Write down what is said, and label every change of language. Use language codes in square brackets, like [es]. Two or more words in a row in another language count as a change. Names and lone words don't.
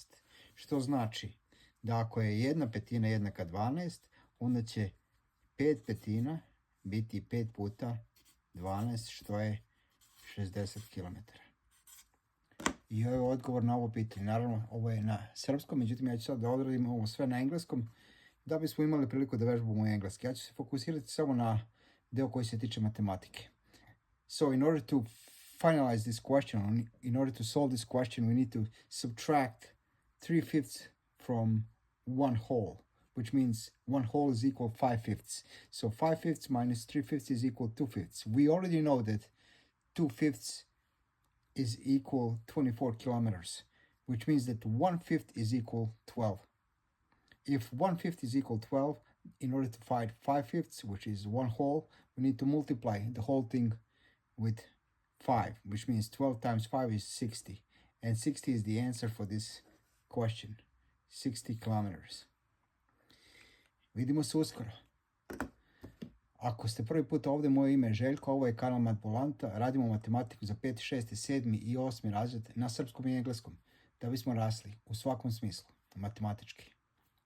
[sr] Što znači da ako je 1/5 jednaka 12, onda će 5/5 biti 5 puta 12, što je 60 km. I ovo je odgovor na ovo pitanje. Naravno, ovo je na srpskom, međutim ja ću sad da odradim ovo sve na engleskom, da bismo imali priliku da vežbamo engleski. Ja ću se fokusirati samo na deo koji se tiče matematike. [en] So in order to finalize this question, in order to solve this question, we need to subtract 3/5 from 1 whole, which means 1 whole is equal 5/5. So 5/5 minus 3/5 is equal 2/5. We already know that 2/5 is equal 24 kilometers, which means that 1/5 is equal 12. If 1/5 is equal 12, in order to find 5/5, which is 1 whole, we need to multiply the whole thing with 5, which means 12 times 5 is 60. And 60 is the answer for this question, 60 kilometers. [sr] Vidimo se uskoro. Ako ste prvi put ovdje, moje ime je Željko, ovo je kanal Matbolanta, radimo matematiku za 5., 6., 7. i 8. razred na srpskom i engleskom, da bismo rasli u svakom smislu, matematički.